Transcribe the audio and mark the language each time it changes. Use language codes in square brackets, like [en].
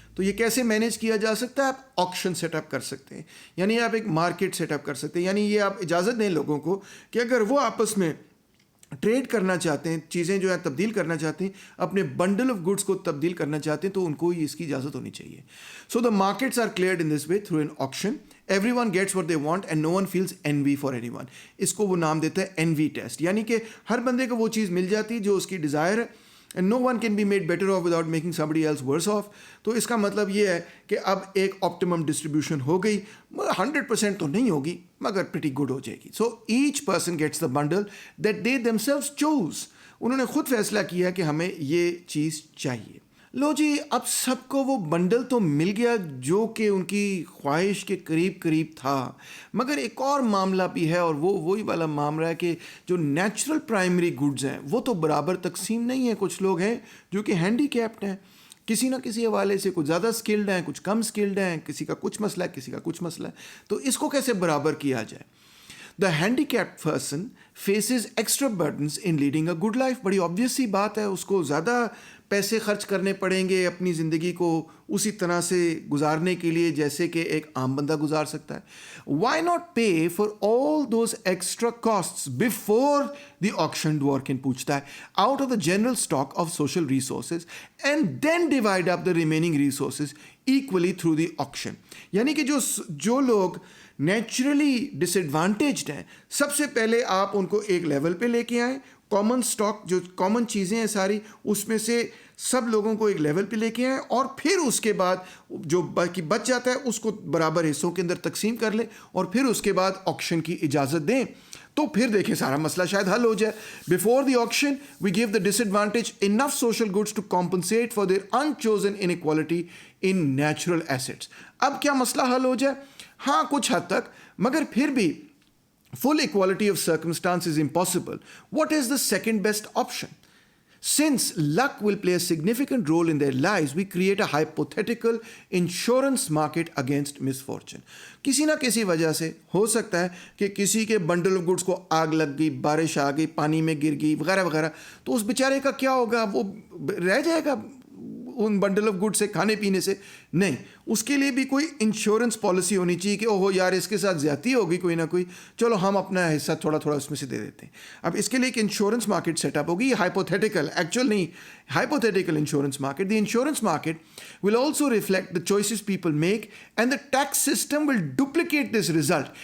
[ur] تو یہ کیسے مینیج کیا جا سکتا ہے؟ آپ آکشن سیٹ اپ کر سکتے ہیں, یعنی آپ ایک مارکیٹ سیٹ اپ کر سکتے ہیں. یعنی یہ آپ اجازت دیں لوگوں کو کہ اگر وہ آپس میں ٹریڈ کرنا چاہتے ہیں, چیزیں جو ہے تبدیل کرنا چاہتے ہیں, اپنے بنڈل آف گڈس کو تبدیل کرنا چاہتے ہیں, تو ان کو اس کی اجازت ہونی چاہیے. [en] So the markets are cleared in this way through an auction. Everyone gets what they want and no one feels envy for anyone. [ur] اس کو وہ نام دیتا ہے envy ٹیسٹ, یعنی کہ ہر بندے کو وہ چیز مل جاتی ہے جو اس کی ڈیزائر ہے, [en] and no one can be made better off without making somebody else worse off. [ur] تو اس کا مطلب یہ ہے کہ اب ایک optimum distribution ہو گئی, 100% تو نہیں ہوگی مگر pretty good ہو جائے گی. [en] So each person gets the bundle that they themselves chose. [ur] انہوں نے خود فیصلہ کیا کہ ہمیں یہ چیز چاہیے. لو جی, اب سب کو وہ بنڈل تو مل گیا جو کہ ان کی خواہش کے قریب قریب تھا, مگر ایک اور معاملہ بھی ہے, اور وہ وہی والا معاملہ ہے کہ جو نیچرل پرائمری گڈز ہیں وہ تو برابر تقسیم نہیں ہیں. کچھ لوگ ہیں جو کہ ہینڈی کیپڈ ہیں, کسی نہ کسی حوالے سے, کچھ زیادہ اسکلڈ ہیں, کچھ کم اسکلڈ ہیں, کسی کا کچھ مسئلہ ہے, کسی کا کچھ مسئلہ ہے. تو اس کو کیسے برابر کیا جائے؟ [en] The handicapped person faces extra burdens in leading a good life. [ur] بڑی obvious سی بات ہے, اس کو زیادہ پیسے خرچ کرنے پڑیں گے اپنی زندگی کو اسی طرح سے گزارنے کے لیے جیسے کہ ایک عام بندہ گزار سکتا ہے. [en] Why not pay for all those extra costs before the auction, Dworkin [ur] پوچھتا ہے, [en] out of the general stock of social resources and then divide up the remaining resources equally through the auction. [ur] یعنی کہ جو لوگ naturally ڈس ایڈوانٹیجڈ ہیں, سب سے پہلے آپ ان کو ایک لیول پہ لے کے آئیں, کامن اسٹاک جو کامن چیزیں ہیں ساری, اس میں سے سب لوگوں کو ایک لیول پہ لے کے آئیں, اور پھر اس کے بعد جو باقی بچ جاتا ہے اس کو برابر حصوں کے اندر تقسیم کر لیں, اور پھر اس کے بعد آکشن کی اجازت دیں. تو پھر دیکھیں سارا مسئلہ شاید حل ہو جائے. [en] Before the auction we give the disadvantage enough social goods to compensate for their unchosen inequality in natural assets. [ur] اب کیا مسئلہ حل ہو جائے؟ ہاں کچھ حد تک, مگر پھر بھی [en] full equality of circumstance is impossible. What is the second best option? Since luck will play a significant role in their lives, we create a hypothetical insurance market against misfortune. [ur] کسی نہ کسی وجہ سے ہو سکتا ہے کہ کسی کے بنڈل آف گڈس کو آگ لگ گئی, بارش آ گئی, پانی میں گر گئی وغیرہ وغیرہ, تو اس بیچارے کا کیا ہوگا؟ وہ رہ جائے گا ان بنڈل آف گڈ سے, کھانے پینے سے؟ نہیں, اس کے لیے بھی کوئی انشورنس پالیسی ہونی چاہیے کہ اوہو یار اس کے ساتھ زیادتی ہوگی کوئی نہ کوئی, چلو ہم اپنا حصہ تھوڑا تھوڑا اس میں سے دے دیتے ہیں. اب اس کے لیے ایک انشورنس مارکیٹ سیٹ اپ ہوگی, ہائپوتھیٹیکل, ایکچوئل نہیں, hypothetical insurance market. [en] The insurance market will also reflect the choices people make and the tax system will duplicate this result.